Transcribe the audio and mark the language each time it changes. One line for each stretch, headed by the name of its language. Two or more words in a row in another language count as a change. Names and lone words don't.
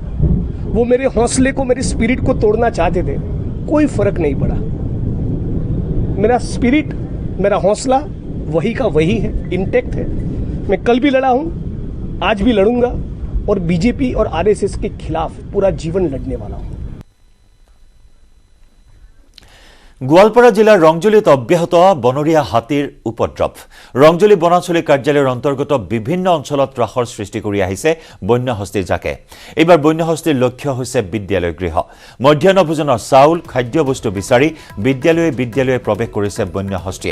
Hindi: वो मेरे हौसले को, मेरे स्पिरिट को तोड़ना चाहते थे, कोई फर्क नहीं पड़ा। मेरा स्पिरिट, मेरा हौसला वही का वही है, इंटैक्ट है। मैं कल भी लड़ा हूँ, आज भी लड़ूंगा और बीजेपी और आरएसएस के खिलाफ पूरा जीवन लड़ने वाला हूँ।
Assamese: গোৱালপাৰা জিলাৰ ৰংজুলিত অব্যাহত বনৰীয়া হাতীৰ উপদ্ৰৱ। ৰংজুলি বনাঞ্চলিক কাৰ্যালয়ৰ অন্তৰ্গত বিভিন্ন অঞ্চলত ত্ৰাসৰ সৃষ্টি কৰি আহিছে বন্যহস্তীৰ জাকে। এইবাৰ বন্যহস্তীৰ লক্ষ্য হৈছে বিদ্যালয় গৃহ। মধ্যাহ্ন ভোজনৰ চাউল, খাদ্যবস্তু বিচাৰি বিদ্যালয়ে প্ৰৱেশ কৰিছে বন্যহস্তীয়ে।